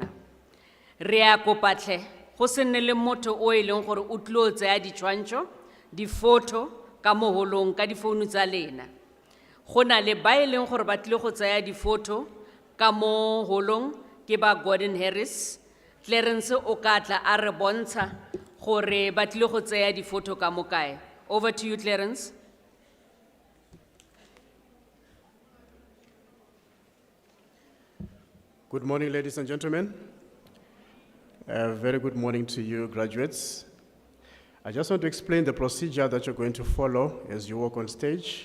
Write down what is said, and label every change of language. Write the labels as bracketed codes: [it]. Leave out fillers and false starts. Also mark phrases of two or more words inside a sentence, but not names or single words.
[tn] Re a kopa tle go se nne le motho o e leng gore o tlo tsaya ditshwantsho di photo ka moholong ka difounu tsa lena. Go na le ba e leng gore ba tlile go tsaya di photo ka moholong ke ba Gordon Harris. Clarence o ka tla a re bontsha gore ba tlile go tsaya di photo ka mokae. [en] Over to you, Clarence. Good morning, ladies and gentlemen. A very good morning to you, graduates. I just want to explain the procedure that you're going to follow as you walk on stage.